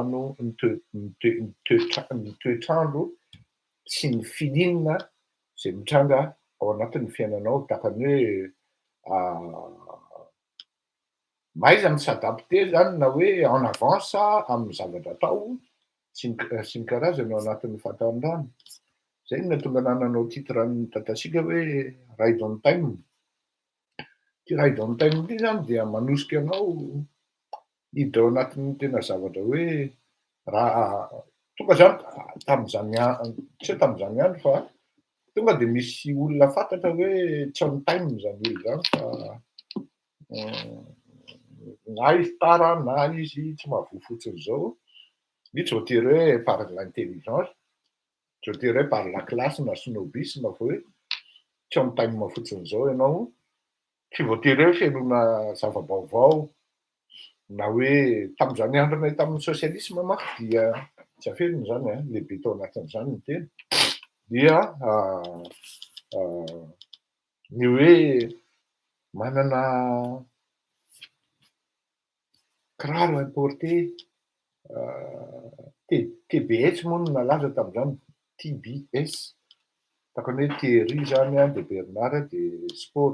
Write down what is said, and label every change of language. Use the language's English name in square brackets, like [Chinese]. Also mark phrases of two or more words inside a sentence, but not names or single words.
[Malagasy] toetrandro sy ny fininana zay mitranga ao anatin'ny fiainanao, tahakany hoe mahaiza ny [French] s'adapter [Malagasy] zany na hoe [French] en avance [Malagasy] amin'ny zavatra atao sy ny karazany ao anatin'ny fahatany. Zay no nahatonga nananao titran'ny tantatsika hoe [English] ride on time. [Malagasy] Ty [English] ride on time [Malagasy] ty zany dia manosika anao hiditra ao anatin'ny tena zavatra hoe raha tonga zany tamin'izany tsy hoe tamin'izany andro fa tonga dia misy olona fantatra hoe tsy [English] on time [Malagasy] zany olona zany fa na izy tara na izy tsy mahavoa fotsiny zao. Lui tsy voatery hoe [French] par l'intelligence, [Malagasy] tsy voatery hoe [French] par la classe [Malagasy] na snobisme fa hoe tsy [English] on time [Malagasy] fotsiny zao ianao, tsy voatery hoe fihainoana zava-baovao na hoe tamin'izany andronay tamin'ny sosialisme manko dia tsy afenina zany a, lehibe tao anatin'izany ny tena. Dia ny hoe manana kiraro importé TBS moa no nalaza tamin'izany, TBS, takony hoe Thierry zany a, de Bernard de Sport.